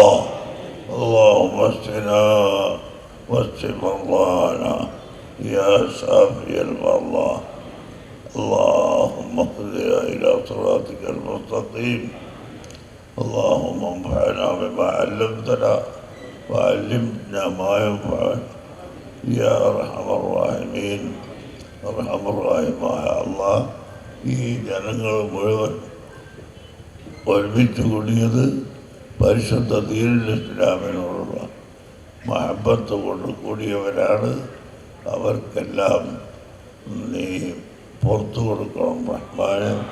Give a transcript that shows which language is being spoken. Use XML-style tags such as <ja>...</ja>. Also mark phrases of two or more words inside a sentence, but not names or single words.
<ar>اللهم اشفنا واشف مرضانا يا شافي المرضى. اللهم اهدنا إلى صراطك المستقيم. اللهم انفعنا بما علمتنا وعلمنا ما ينفعنا يا أرحم الراحمين.</ar> <ml>അർഹമറാഹിമായ അല്ലാഹ്, ഈ ജനങ്ങൾ മുഴുവൻ ഒരുമിച്ച് കൂടിയത് പരിശുദ്ധ ദീനുൽ ഇസ്ലാമിനോടുള്ള മഹബത്ത് കൊണ്ട് കൂടിയവരാണ്. അവർക്കെല്ലാം നീ പുറത്തു കൊടുക്കണം റഹ്മാനെ.</ml>